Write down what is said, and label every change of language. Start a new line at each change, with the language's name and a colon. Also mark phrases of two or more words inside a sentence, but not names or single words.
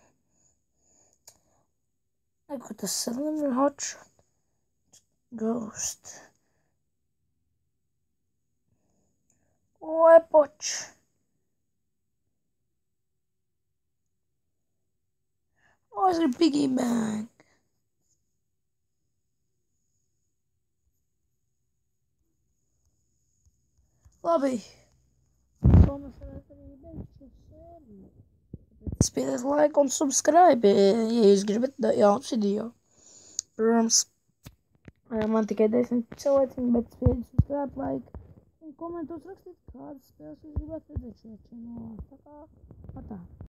English: I got the cylinder hot shot. Ghost. Oi, poč. Oh, is it a piggy bank?
Latvian: Labi. Spiediet like un subscribe, ja jūs gribat jauns video. Protams, man tikai 10 cilvēki, bet spiediet
English: subscribe, like
Latvian: un komentos rakstīt, kādas spēles jūs gribat redzēt šajā čanolā. Tā kā, atā.